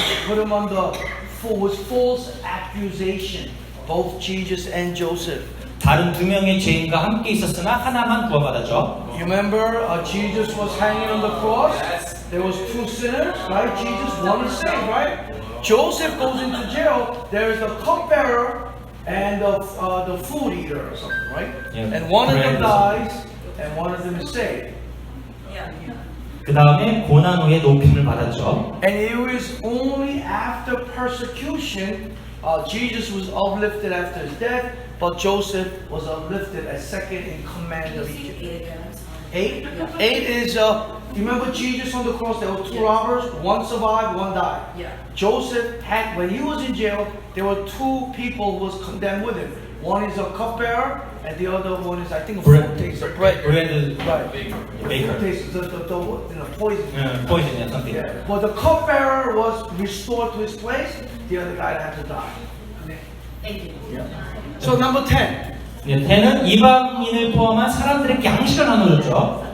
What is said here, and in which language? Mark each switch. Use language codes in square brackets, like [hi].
[en] They put him under false accusation. Both Jesus and Joseph. [ko] 다른 두 명의 죄인과 함께 있었으나 하나만 구원받았죠. [en] You remember Jesus was hanging on the cross? There was two sinners, right? Jesus, one is saved, right? Joseph goes into jail. There is the cupbearer and the food eater or something, right? Yeah. And one of them Bread. dies and one of them is saved. Yeah. [ko] 그 다음에 고난 후에 높임을 받았죠. [en] And it was only after persecution Jesus was uplifted after his death, but Joseph was uplifted as second in command of Egypt. 8? 8 is, you remember Jesus on the cross, there were two robbers, one survived, one died. Yeah. Joseph had, when he was in jail, there were two people who was condemned with him. One is a cupbearer, and the other one is, I think, a foretaster of bread. 브레드 Right. 베이커. Foretaster, poison. 포이즌이야, something. Yeah. But the cupbearer was restored to his place, the other guy had to die. Thank you. So number 10. [ko] 네, 태는 이방인을 포함한 사람들에게 양식을 나눠줬죠.